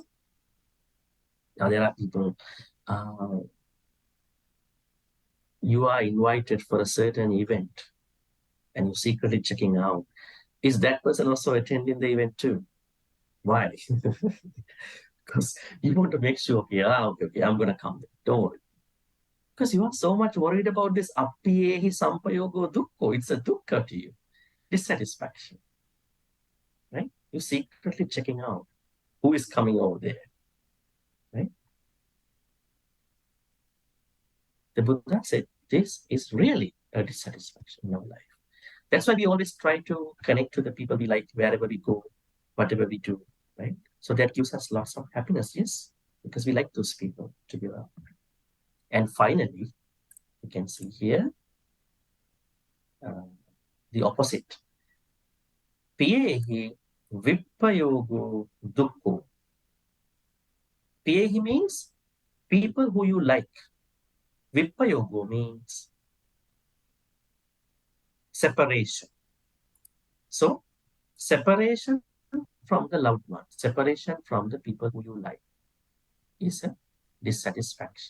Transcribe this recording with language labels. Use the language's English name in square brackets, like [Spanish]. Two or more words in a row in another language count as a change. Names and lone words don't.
[English] Now, there are people, you are invited for a certain event and you're secretly checking out. Is that person also attending the event too? Why? Because you want to make sure, okay, I'm going to come. Don't worry. Because you are so much worried about this [Pali] appiyehi sampayogo dukkha. [English] It's a dukkha to you. Dissatisfaction. Right? You're secretly checking out who is coming over there. Right? The Buddha said this is really a dissatisfaction in our life. That's why we always try to connect to the people we like wherever we go, whatever we do, right? So that gives us lots of happiness, yes, because we like those people to be around. And finally, you can see here the opposite. [Pali] Piyehi vipayogo dukkho. [English] Piyehi means people who you like. Vipayogo means separation. So, separation from the loved ones, separation from the people who you like is a dissatisfaction.